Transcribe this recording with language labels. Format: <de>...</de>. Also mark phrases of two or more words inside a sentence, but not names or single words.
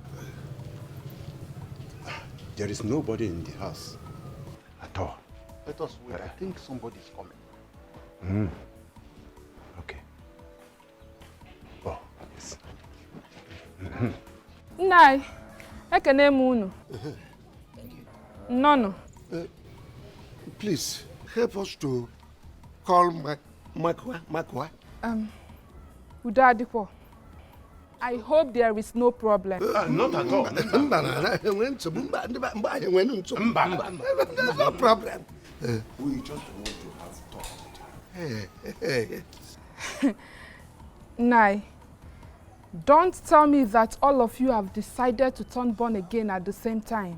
<en>There is nobody in the house at all. Let us wait. I think somebody is coming. Okay. Oh, yes.</en> <ig>Nai, ekene m unu. Nnọnụ.</ig> <en>Please help us to call Makwa.</en> <ig>Udo adịkwa.</ig> <en>I hope there is no problem. Not at all. No problem. We just want to have talk with her. Nai, don't tell me that all of you have decided to turn born again at the same time.</en>